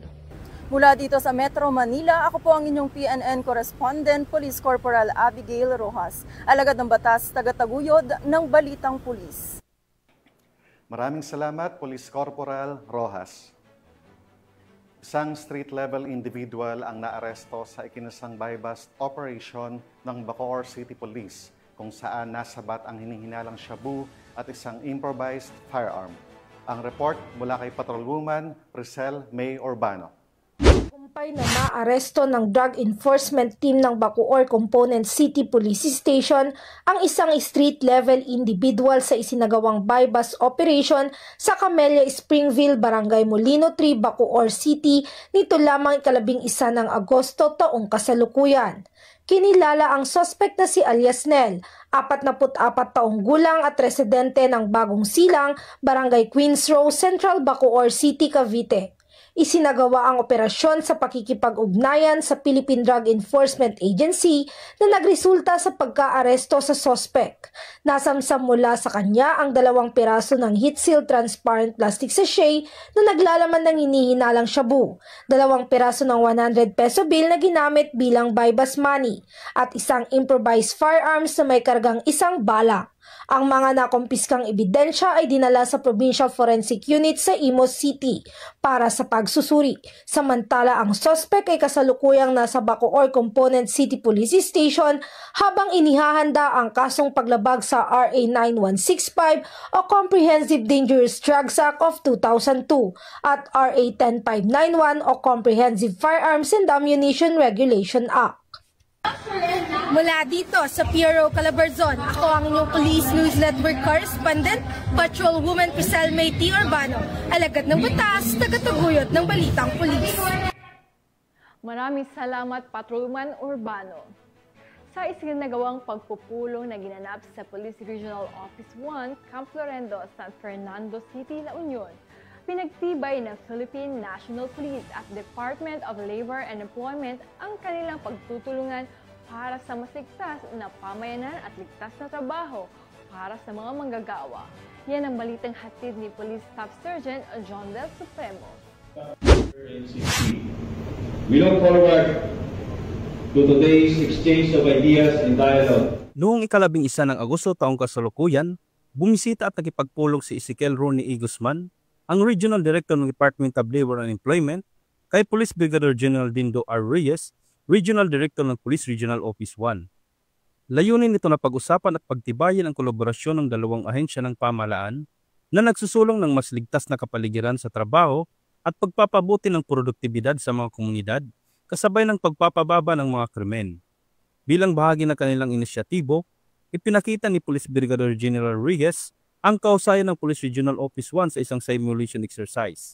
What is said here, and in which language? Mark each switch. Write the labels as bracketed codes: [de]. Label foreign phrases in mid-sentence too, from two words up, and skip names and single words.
[tl] Mula dito sa Metro Manila, ako po ang inyong PNN Correspondent, Police Corporal Abigail Rojas, alagad ng batas, tagataguyod ng Balitang Pulis. Maraming salamat, Police Corporal Rojas. Isang [en] street-level individual [tl] ang naaresto sa ikinasang [en] buy-bust operation [tl] ng Bacoor City Police kung saan nasabat ang hinihinalang shabu at isang [en] improvised firearm. [tl] Ang report mula kay Patrolwoman Priscel May Urbano. Kumpay na maaresto ng Drug Enforcement Team ng Bacoor Component City Police Station ang isang [en] street-level individual [tl] sa isinagawang [en] buy-bust operation [tl] sa Camellia Springville, Barangay Molino 3, Bacoor City nito lamang 11 ng Agosto taong kasalukuyan. Kinilala ang suspect na si alias Nel, 44 taong gulang at residente ng Bagong Silang, Barangay Queens Row, Central Bacoor City, Cavite. Isinagawa ang operasyon sa pakikipag-ugnayan sa Philippine Drug Enforcement Agency na nagresulta sa pagka-aresto sa suspect. Nasamsam mula sa kanya ang 2 piraso ng [en] heat-sealed transparent plastic sachet [tl] na naglalaman ng hinihinalang shabu, 2 piraso ng 100 [en] peso bill [tl] na ginamit bilang [en] buy-bust money, [tl] at isang [en] improvised firearms [tl] na may kargang 1 bala. Ang mga nakumpiskang ebidensya ay dinala sa Provincial Forensic Unit sa Imus City para sa pagsusuri. Samantala ang suspect ay kasalukuyang nasa Bacoor Component City Police Station habang inihahanda ang kasong paglabag sa RA 9165 o Comprehensive Dangerous Drugs Act of 2002 at RA 10591 o Comprehensive Firearms and Ammunition Regulation Act. Mula dito sa Piero Calabarzon, ako ang inyong Police News Network Correspondent, Patrolwoman Priscel May Urbano, alagad ng batas, tagataguyod ng Balitang Pulis. Maraming salamat, Patrolwoman Urbano. Sa isinagawang pagpupulong na ginanap sa Police Regional Office 1, Camp Florendo, San Fernando City, La Union, pinagtibay ng Philippine National Police at Department of Labor and Employment ang kanilang pagtutulungan para sa mas ligtas na pamayanan at ligtas na trabaho para sa mga manggagawa. Yan ang balitang hatid ni Police Staff Sergeant John Del Supremo. [en] We look forward to today's exchange of ideas and dialogue. [tl] Noong 11 ng Agosto taong kasalukuyan, bumisita at nakipagpulong si Ezekiel Ronnie E. Guzman, ang Regional Director ng Department of Labor and Employment, kay Police Brigadier General Dindo R. Reyes, Regional Director ng Police Regional Office 1. Layunin nito na pag-usapan at pagtibayin ang kolaborasyon ng 2 ahensya ng pamahalaan na nagsusulong ng mas ligtas na kapaligiran sa trabaho at pagpapabuti ng produktibidad sa mga komunidad kasabay ng pagpapababa ng mga krimen. Bilang bahagi ng kanilang inisyatibo, ipinakita ni Police Brigadier General Reyes ang kausayan ng Police Regional Office 1 sa isang [en] simulation exercise.